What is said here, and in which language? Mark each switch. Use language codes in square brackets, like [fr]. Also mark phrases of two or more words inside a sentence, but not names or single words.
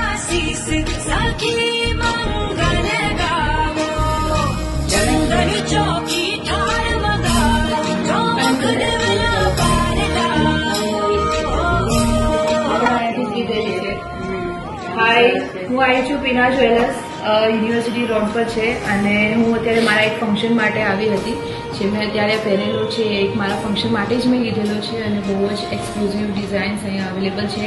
[hi] आशीष सखी मंगल गावो चंदन चौकी ठार मगाओ चौक देवला पार [gu] હાય, હું આવી છું પીના જ્વેલર્સ, યુનિવર્સિટી રોડ પર છે અને હું અત્યારે મારા એક ફંક્શન માટે આવી હતી જે મેં અત્યારે પહેરેલો છે. એક મારા ફંક્શન માટે જ મેં લીધેલો છે અને બહુ જ [en] exclusive designs [gu] અહીંયા અવેલેબલ છે.